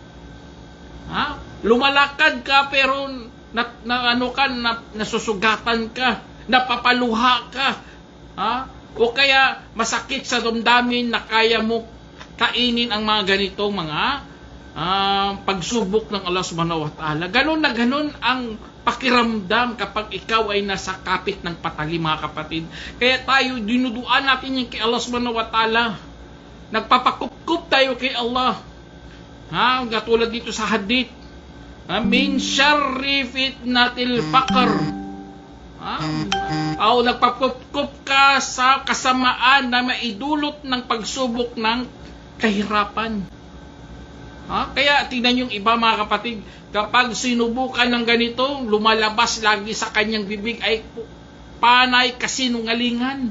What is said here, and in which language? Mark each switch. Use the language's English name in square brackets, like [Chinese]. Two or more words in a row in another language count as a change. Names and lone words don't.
[Filipino] Lumalakad ka pero nasusugatan ka, napapaluha ka. O kaya masakit sa damdamin na kaya mo kainin ang mga ganitong mga pagsubok ng Allah [Arabic] سبحانه وتعالى. [Filipino] Ganon na ganon ang pakiramdam kapag ikaw ay nasa kapit ng patalim mga kapatid. Kaya tayo, dinuduan natin yung kay Allah [Arabic] سبحانه وتعالى. [Filipino] Nagpapakup tayo kay Allah. Katulad dito sa hadith, [Arabic] من شر فتنة الفقر. [Filipino] O nagpapup-kup ka sa kasamaan na maidulot ng pagsubok ng kahirapan. Kaya tingnan yung iba mga kapatid, kapag sinubukan ng ganito, lumalabas lagi sa kanyang bibig ay panay kasinungalingan.